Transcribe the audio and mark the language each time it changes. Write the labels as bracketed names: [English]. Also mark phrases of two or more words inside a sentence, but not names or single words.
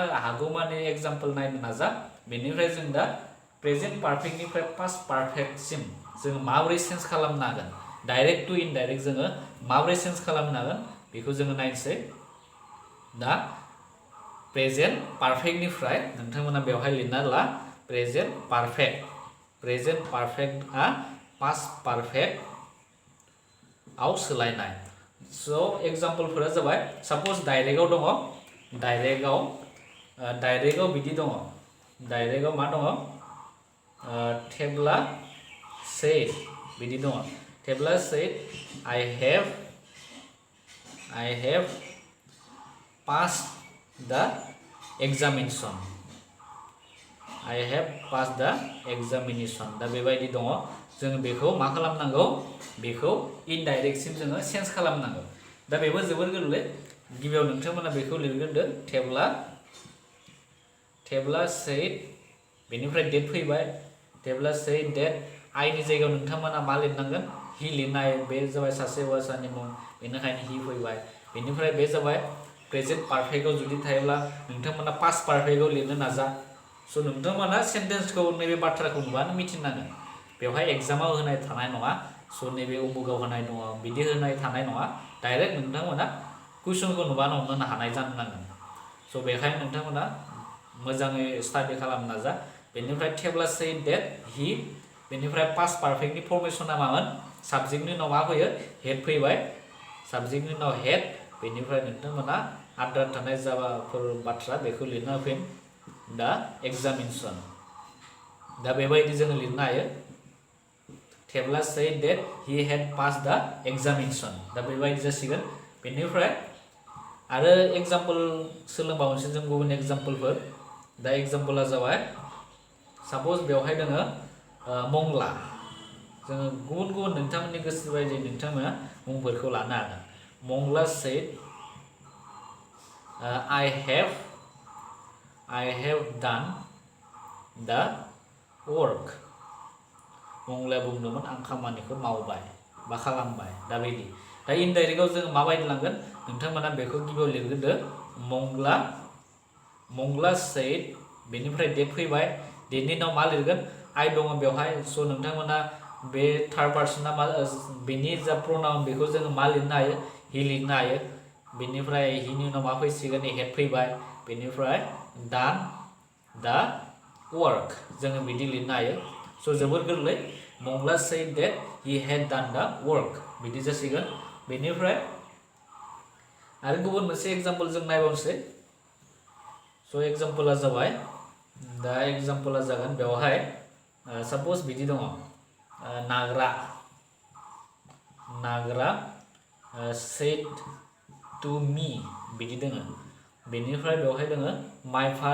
[Bodo] हागौमानि एग्जाम्पल नायनो नाजा बेनिफ्राय जों दा [English] present perfectनिफ्राय past perfectसिम [Bodo] जोङो माबोरै चेन्ज खालामनो हागोन [English] direct to indirect [Bodo] जोङो माबोरै चेन्ज खालामनो हागोन बेखौ जोङो नायनोसै दा [English] present perfectनिफ्राय [Bodo] नोंथांमोना बेवहाय लिरना ला [English] present perfectआ past perfectआव [Bodo] सोलायनाय स' एग्जाम्पलफोरा जाबाय साप'ज डाइरेक्टआव दङ डाइरेक्टआव बिदि दङ डाइरेक्टआव मा दङ टेबोला said बिदि दङ थेब्ला [English] said I have passed the examination I have passed the examination [Bodo] दा बेबायदि दङ जों बेखौ मा खालामनांगौ बेखौ इनडाइरेक्ट सिम जोङो चेन्ज खालामनांगौ दा बेबो जोबोर गोरलै गिबियाव नोंथांमोना बेखौ लिरग्रोदो थेब्ला said बेनिफ्राय डेट फैबाय थेब्ला [English] said that [Bodo] आइनि जायगायाव नोंथांमोना मा लिरनांगोन हि लिरनाय बे जाबाय सासे हौवासानि मुं बेनिखायनो हि फैबाय बेनिफ्राय बे जाबाय [English] present perfectआव [Bodo] जुदि थायोब्ला नोंथांमोना [English] past perfectआव [Bodo] लिरनो नाजा स' नोंथांमोना सेन्टेन्सखौ नैबे बाथ्राखौ नुबानो मिथिनांगोन बेवहाय एग्जामाव होनाय थानाय नङा स' नैबे उमुगाव होनाय दङ बिदि होनाय थानाय नङा डाइरेक्ट नोंथांमोना कुइसनखौ नुबानो हमनो हानाय जानो नांगोन स' बेखायनो नोंथांमोना मोजाङै स्टाडि खालामनो नाजा बेनिफ्राय थेब्ला [English] said that he [Bodo] बेनिफ्राय [English] past perfectनि [Bodo] फर्मेसना मामोन साबजेक्टनि उनाव मा फैयो हेड फैबाय साबजेक्टनि उनाव हेड बेनिफ्राय नोंथांमोना आद्रा थानाय जाबाफोर बाथ्रा बेखौ लिरना होफिन [English] the examination [Bodo] दा बेबायदि जोङो लिरनो हायो थेब्ला [English] said that he had passed the examination [Bodo] दा बेबायदि जासिगोन बेनिफ्राय आरो एग्जाम्पल सोलोंबावनोसै जों गुबुन एग्जाम्पलफोर दा एग्जाम्पला जाबाय साप'ज बेवहाय दोङो मंगला जोङो गुबुन गुबुन नोंथांमोननि गोसो बायदि नोंथांमोना मुंफोरखौ लानो हागोन मंगला said [English] I have done the work [Bodo] मंगलाया बुंदोंमोन आं खामानिखौ मावबाय बा खालामबाय दा बिदि दा इनडाइरेक्टआव जोङो माबायदि लांगोन नोंथांमोना बेखौ गिबियाव लिरग्रोदो मंगला said बेनिफ्राय डेट फैबाय डेटनि उनाव मा लिरगोन आइ दङ बेवहाय स' नोंथांमोना बे [English] third personआ [Bodo] मा बेनि जा प्रनाउन बेखौ जोङो मा लिरनो हायो हि लिरनो हायो बेनिफ्राय हिनि उनाव मा फैसिगोन हेड फैबाय बेनिफ्राय डान [English] the work [Bodo] जोङो बिदि लिरनो हायो स' जोबोर गोरलै मंगला said [English] that he had done the work [Bodo] बिदि जासिगोन बेनिफ्राय आरो गुबुन मोनसे एग्जाम्पल जों नायबावनोसै स' एग्जाम्पला जाबाय दा एग्जाम्पला जागोन बेवहाय साप'ज बिदि दङ नाग्रा [English] said to me [Bodo] बिदि दोङो बेनिफ्राय बेवहाय दोङो my